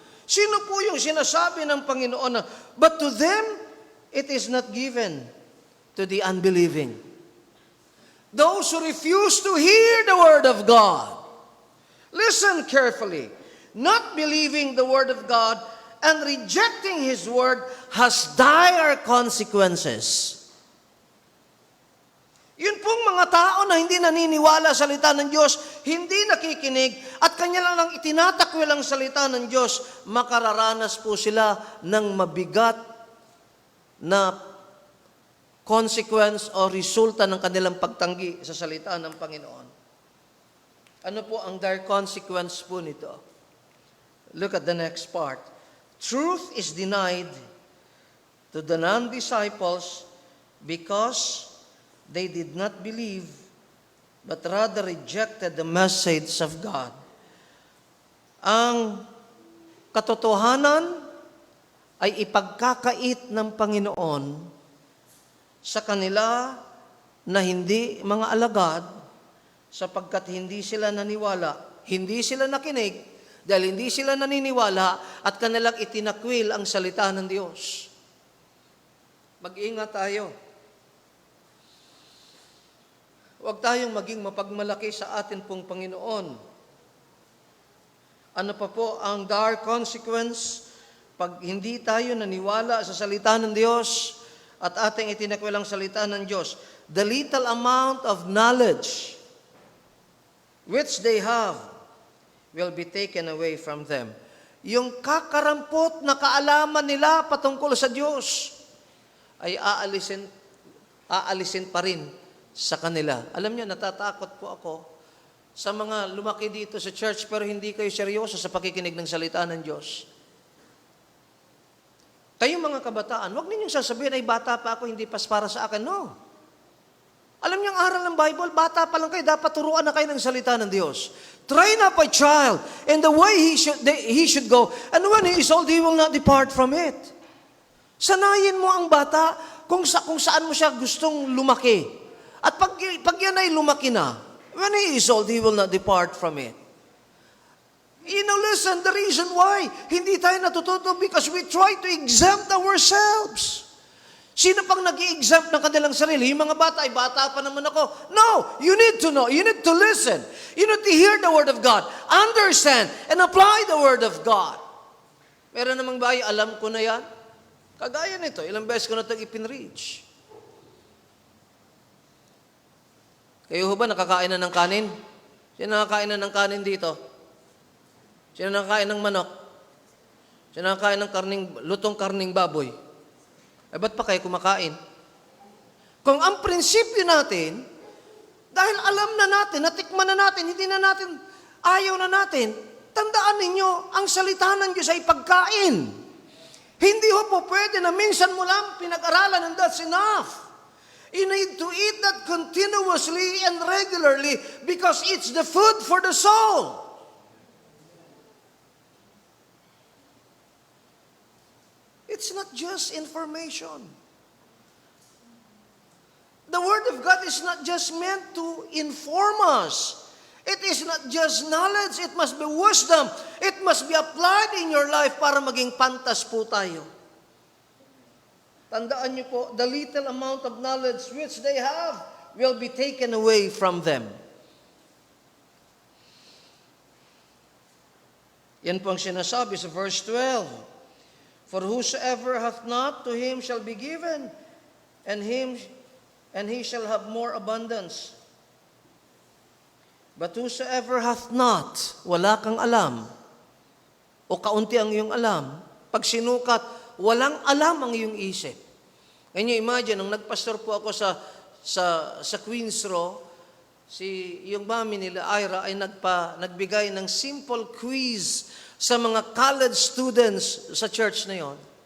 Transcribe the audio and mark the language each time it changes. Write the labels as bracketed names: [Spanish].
[Filipino] Sino po yung sinasabi ng Panginoon na, [English] but to them it is not given? To the unbelieving. Those who refuse to hear the word of God. Listen carefully. Not believing the word of God and rejecting His word has dire consequences. [Filipino] Yun pong mga tao na hindi naniniwala sa salita ng Diyos, hindi nakikinig, at kanya lang itinatakwil ang salita ng Diyos, makararanas po sila ng mabigat na consequence o resulta ng kanilang pagtanggi sa salita ng Panginoon. Ano po ang [English] dire consequence [Filipino] po nito? [English] Look at the next part. Truth is denied to the non-disciples because they did not believe, but rather rejected the message of God. [Filipino] Ang katotohanan ay ipagkakait ng Panginoon sa kanila na hindi mga alagad, sapagkat hindi sila naniwala, hindi sila nakinig, dahil hindi sila naniniwala at kanilang itinakwil ang salita ng Diyos. Mag-ingat tayo. Huwag tayong maging mapagmalaki sa atin pong Panginoon. Ano pa po ang dire consequence pag hindi tayo naniwala sa salita ng Diyos at ating itinakwil ang salita ng Diyos? [English] The little amount of knowledge which they have will be taken away from them. [Filipino] Yung kakarampot na kaalaman nila patungkol sa Diyos ay aalisin pa rin sa kanila. Alam niyo, natatakot po ako sa mga lumaki dito sa church pero hindi kayo seryoso sa pakikinig ng salita ng Diyos. Kayong mga kabataan, huwag ninyong sasabihin, ay bata pa ako, hindi pas para sa akin. No. Alam niyo, ang aral ng Bible, bata pa lang kayo, dapat turuan na kayo ng salita ng Diyos. [English] Train up a child in the way he should go, and when he is old, he will not depart from it. [Filipino] Sanayin mo ang bata kung saan mo siya gustong lumaki. At pag yan ay lumaki na, [English] when he is old, he will not depart from it. You know, listen, the reason why [Filipino] hindi tayo natututo [English] because we try to exempt ourselves. [Filipino] Sino pang nag-i-exempt ng kanilang sarili? Yung mga bata, ay bata pa naman ako. [English] No, you need to know. You need to listen. You need to hear the Word of God. Understand and apply the Word of God. [Filipino] Meron namang bahay, alam ko na yan. Kagaya nito, ilang beses ko na itong ipinreach. Kayo ba nakakain na ng kanin? Sino nakakain na ng kanin dito? Sino nakakain ng manok? Sino nakakain ng lutong karning baboy? Eh, ba't pa kayo kumakain? Kung ang prinsipyo natin, dahil alam na natin, natikman na natin, hindi na natin, ayaw na natin, tandaan ninyo, ang salita ng Diyos ay pagkain. Hindi ho po pwede na minsan mo lang pinag-aralan [English] and that's enough. You need to eat that continuously and regularly because it's the food for the soul. It's not just information. The Word of God is not just meant to inform us. It is not just knowledge, it must be wisdom. It must be applied in your life [Filipino] para maging pantas po tayo. Tandaan niyo po, [English] the little amount of knowledge which they have will be taken away from them. [Filipino] Yan po ang sinasabi sa verse 12. [English] For whosoever hath not, to him shall be given, and he shall have more abundance. But whosoever hath not, [Filipino] wala kang alam, o kaunti ang iyong alam, pag sinukat, walang alam ang iyong isip. Can you imagine, nung nagpastor po ako sa Queens Row, yung mami nila, Ira, ay nagbigay ng simple quiz sa mga college students sa church na yon.